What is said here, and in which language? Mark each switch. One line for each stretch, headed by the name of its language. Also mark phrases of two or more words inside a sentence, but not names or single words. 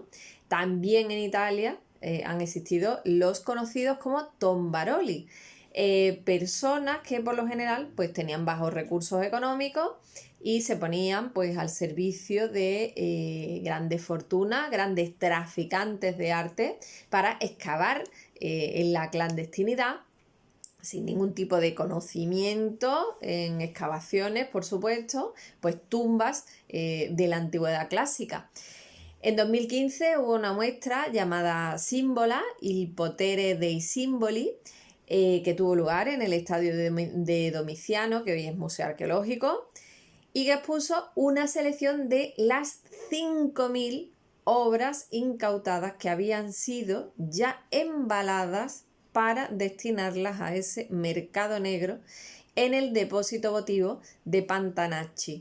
Spanish: También en Italia han existido los conocidos como tombaroli, personas que por lo general pues, tenían bajos recursos económicos y se ponían pues, al servicio de grandes fortunas, grandes traficantes de arte para excavar en la clandestinidad, sin ningún tipo de conocimiento en excavaciones, por supuesto, pues tumbas de la antigüedad clásica. En 2015 hubo una muestra llamada Símbola,
Italian: il potere dei simboli,
Spanish: que tuvo lugar en el estadio de Domiciano, que hoy es Museo Arqueológico, y que expuso una selección de las 5.000 obras incautadas que habían sido ya embaladas para destinarlas a ese mercado negro en el depósito votivo de Pantanacci.